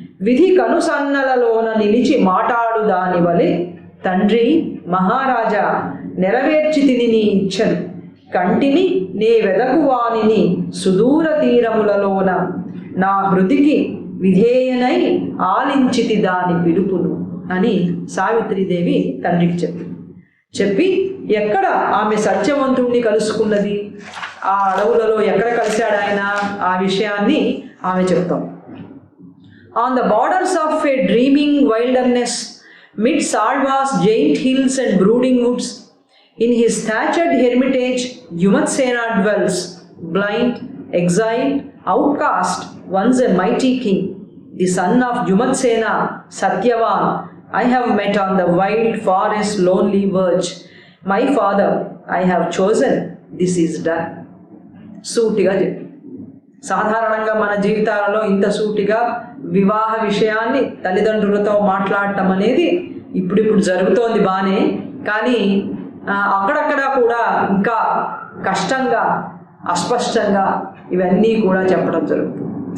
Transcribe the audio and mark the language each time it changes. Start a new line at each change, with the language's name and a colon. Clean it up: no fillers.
Telugu: విధి కనుసన్నలలోన నిలిచి మాట్లాడు దాని వలె తండ్రి మహారాజా నెరవేర్చితిని నీ ఇచ్చను, కంటిని నే వెదకువానిని సుదూర తీరములలోన నా హృదికి విధేయనై ఆలించితి దాని పిలుపును అని సావిత్రీదేవి తండ్రికి చెప్పి ఎక్కడ ఆమె సత్యవంతుణ్ణి కలుసుకున్నది, ఆ అడవులలో ఎక్కడ కలిశాడు ఆయన, ఆ విషయాన్ని ఆమె చెప్తాం.
English: On the borders of a dreaming wilderness, mid Salwa's giant hills and brooding woods, in his thatched hermitage, Yumatsena dwells, blind, exiled, outcast, once a mighty king, the son of Yumatsena, Satyavan, I have met on the wild forest lonely verge. My father, I have chosen, this is done.
Telugu: సూటిగా చెప్పి, సాధారణంగా మన జీవితాలలో ఇంత సూటిగా వివాహ విషయాన్ని తల్లిదండ్రులతో మాట్లాడటం అనేది ఇప్పుడు జరుగుతోంది బానే, కానీ అక్కడక్కడ కూడా ఇంకా కష్టంగా అస్పష్టంగా ఇవన్నీ కూడా చెప్పడం జరుగుతుంది.